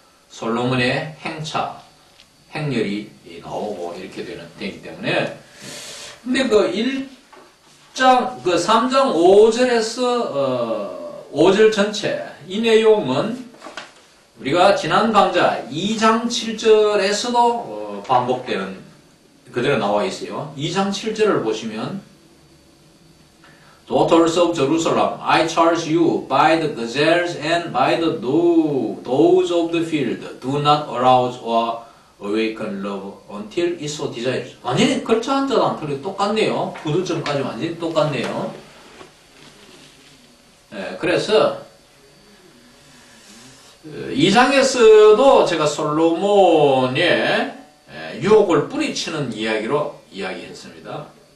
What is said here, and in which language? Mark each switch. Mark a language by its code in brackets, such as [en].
[ko] 솔로몬의 행차, 행렬이 나오고 이렇게 되기 때문에. 근데 그 3장 5절에서 5절 전체, 이 내용은 우리가 지난 강좌 2장 7절에서도 반복되는 그대로 나와 있어요. 2장 7절을 보시면 [en] Daughters of Jerusalem, I charge you by the gazelles and by the does of the field, do not arouse or awaken love until it so desires. [ko] 완전히 글자 한자랑 틀리 똑같네요. 부두점까지 완전히 똑같네요. 그래서 2장에서도 제가 솔로몬의 유혹을 뿌리치는 이야기로 이야기했습니다.